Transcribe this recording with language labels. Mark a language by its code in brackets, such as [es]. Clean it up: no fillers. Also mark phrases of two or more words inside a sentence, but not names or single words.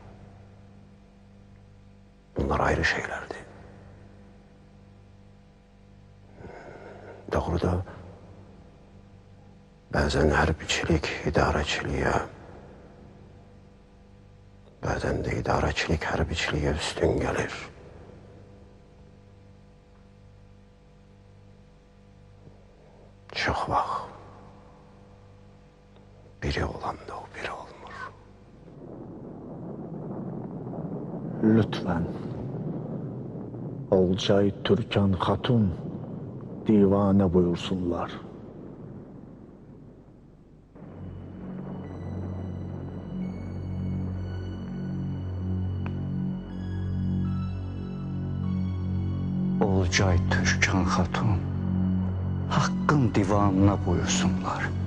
[tr] Bunlar ayrı şeylerdi. [az] Doğruda bazen hərbiçilik idarəçiliyə, bazen de idarəçilik hərbiçiliyə üstün gelir. Çox vaxt biri olanda o biri olmur. [tr] Lütfen Olcay Türkan Hatun divane buyursunlar. Olcay Türkan Hatun hakkın divanına buyursunlar.